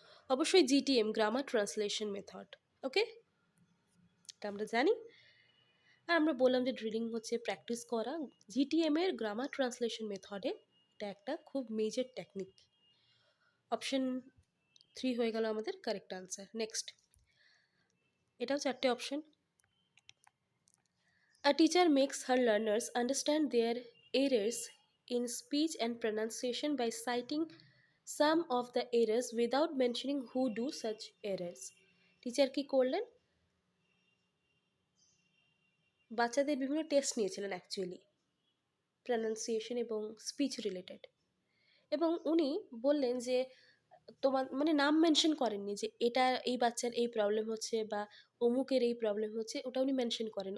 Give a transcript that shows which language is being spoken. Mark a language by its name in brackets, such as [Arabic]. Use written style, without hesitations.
[Bangla] অবশ্যই GTM, grammar translation method. ওকে, এটা আমরা জানি। আর আমরা বললাম যে ড্রিলিং হচ্ছে প্র্যাকটিস করা, জিটিএম এর গ্রামার ট্রান্সলেশন মেথডে এটা একটা খুব মেজর টেকনিক। অপশন 3 হয়ে গেল আমাদের কারেক্ট আনসার। নেক্সট, এটাও চারটে option. [English] A teacher makes her learners understand their errors in speech and pronunciation by citing some of the errors without mentioning who do such errors. [Bangla] Teacher কি করলেন? বাচ্চাদের বিভিন্ন test নিয়েছিলেন অ্যাকচুয়ালি, প্রনাউন্সিয়েশন এবং speech related, এবং উনি বললেন যে তোমার মানে নাম মেনশন করেননি যে এটা এই বাচ্চার এই প্রবলেম হচ্ছে বা অমুকের এই প্রবলেম হচ্ছে, ওটা উনি মেনশন করেন।